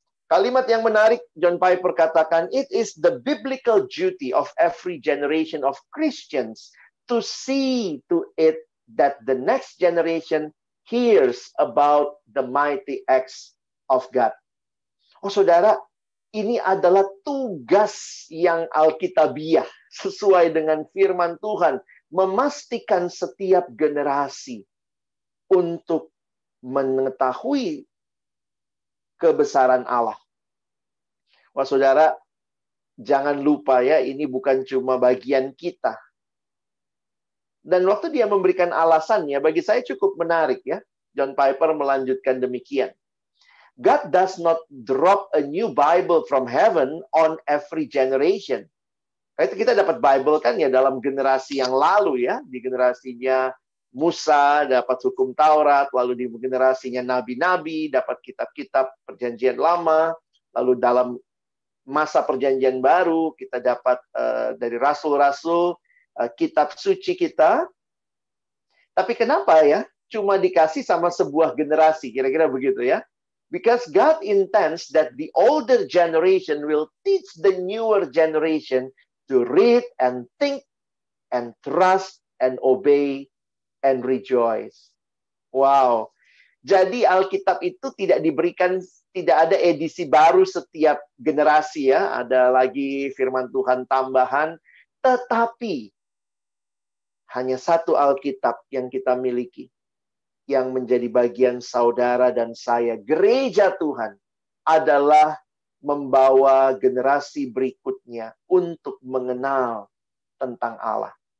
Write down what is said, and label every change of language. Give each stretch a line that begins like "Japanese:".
Indonesian: Kalimat yang menarik, John Piper katakan,
English: it is the biblical duty of every generation of Christians to see to it that the next generation hears about the mighty acts of God.
Indonesian: Oh saudara, ini adalah tugas yang alkitabiah sesuai dengan firman Tuhan, memastikan setiap generasi untuk mengetahui kebesaran Allah. Wah saudara, jangan lupa ya, ini bukan cuma bagian kita. Dan waktu dia memberikan alasannya, bagi saya cukup menarik ya. John Piper melanjutkan demikian.
English: God does not drop a new Bible from heaven on every generation.
Indonesian: Itu kita dapat Bible kan ya dalam generasi yang lalu ya. Di generasinya Musa dapat hukum Taurat, lalu di generasinya nabi-nabi dapat kitab-kitab perjanjian lama, lalu dalam masa perjanjian baru kita dapat dari rasul-rasul kitab suci kita. Tapi kenapa ya cuma dikasih sama sebuah generasi, kira-kira begitu ya?
English: Because God intends that the older generation will teach the newer generation to read and think and trust and obey and rejoice. Wow.
Indonesian: Jadi Alkitab itu tidak diberikan, tidak ada edisi baru setiap generasi ya. Ada lagi firman Tuhan tambahan. Tetapi hanya satu Alkitab yang kita miliki, yang menjadi bagian saudara dan saya, gereja Tuhan, adalah membawa generasi berikutnya untuk mengenal tentang Allah.